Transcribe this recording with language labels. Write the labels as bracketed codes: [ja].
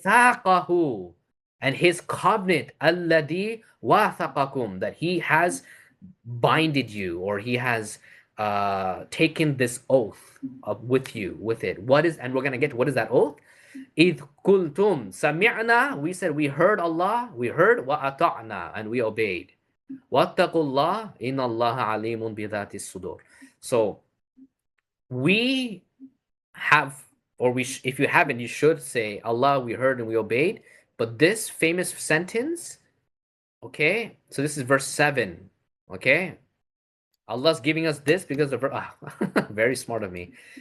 [en] Thaqahu. And His covenant. Alladhi wathaqakum. That He has binded you, or he has taken this oath with you, with it. What is, and we're gonna get, what is that oath? [ar] إذ قلتم سمعنا, [en] we said we heard Allah, we heard, [ar] وأطعنا, [en] and we obeyed. [ar] واتقوا الله إن الله عليم بذات الصدور. [en] So we have, or if you haven't, you should say, Allah, we heard and we obeyed. But this famous sentence, okay, so this is verse 7, okay? Allah's giving us this because of very smart of me.